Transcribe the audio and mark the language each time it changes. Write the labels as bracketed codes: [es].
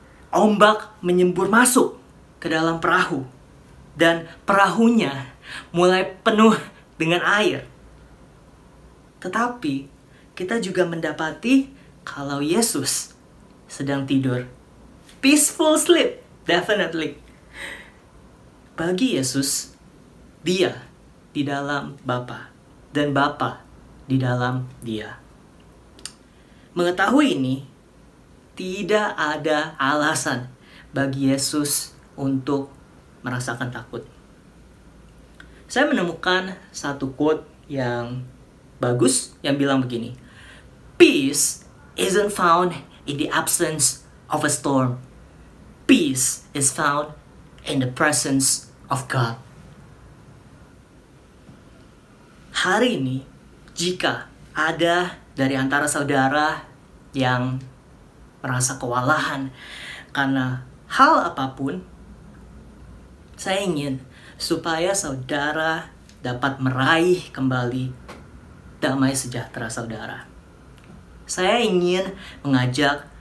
[id] Ombak menyembur masuk ke dalam perahu dan perahunya mulai penuh dengan air. Tetapi kita juga mendapati kalau Yesus sedang tidur. [en] Peaceful sleep, definitely. [id] Bagi Yesus, Dia di dalam Bapa dan Bapa di dalam Dia. Mengetahui ini, tidak ada alasan bagi Yesus untuk merasakan takut. Saya menemukan satu quote yang bagus yang bilang begini, [en] "Peace isn't found in the absence of a storm. Peace is found in the presence of God." [id] Hari ini, jika ada dari antara saudara yang merasa kewalahan karena hal apapun, saya ingin supaya saudara dapat meraih kembali damai sejahtera saudara. Saya ingin mengajak